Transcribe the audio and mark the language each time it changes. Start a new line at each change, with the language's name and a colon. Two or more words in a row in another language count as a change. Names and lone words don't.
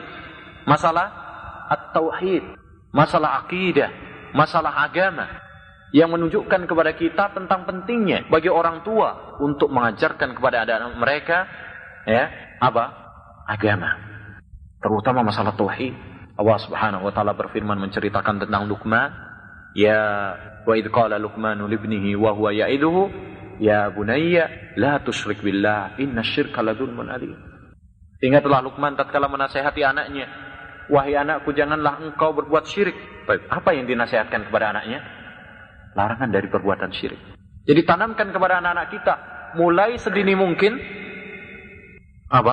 Indonesian: Masalah at-tauhid, masalah akidah, masalah agama. Yang menunjukkan kepada kita tentang pentingnya bagi orang tua untuk mengajarkan kepada anak-anak mereka, ya, apa? Agama. Terutama masalah tauhid.
Arabic: الله سبحانه وتعالى
Indonesian: berfirman menceritakan tentang Luqman, ya
Arabic: وإذ قال لقمان لابنه وهو يعظه يا بني لا تشرك بالله إن الشرك لظلم عظيم.
Indonesian: Ingatlah Luqman tatkala menasihati anaknya, wahai anakku janganlah engkau berbuat syirik. Baik, apa yang dinasihatkan kepada anaknya? Larangan dari perbuatan syirik. Jadi tanamkan kepada anak-anak kita mulai sedini mungkin apa?